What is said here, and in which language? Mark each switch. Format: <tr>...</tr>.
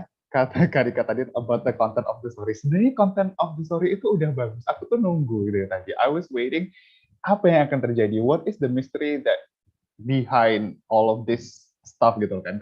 <en>Kata Karika tadi about the content of the story.</en> <id>Sebenarnya content of the story itu udah bagus. Aku tuh nunggu gitu tadi. I was waiting apa yang akan terjadi.</id> <en>What is the mystery that behind all of this stuff gitu kan?</en>